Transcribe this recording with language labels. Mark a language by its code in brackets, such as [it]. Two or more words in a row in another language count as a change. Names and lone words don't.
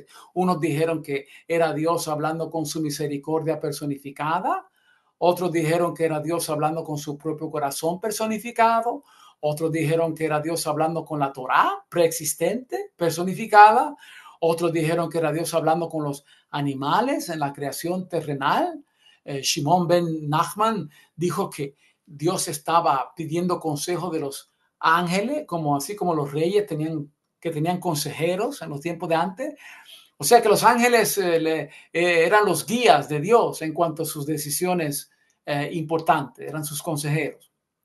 [es] Unos dijeron que era Dios hablando con su misericordia personificada. Otros dijeron que era Dios hablando con su propio corazón personificado. Otros dijeron que era Dios hablando con la Torá preexistente, personificada. Otros dijeron que era Dios hablando con los animales en la creación terrenal. Shimon ben Nachman dijo que Dios estaba pidiendo consejo de los ángeles, así como los reyes tenían consejeros en los tiempos de antes. O sea que los ángeles eran los guías de Dios en cuanto a sus decisiones importantes, eran sus consejeros.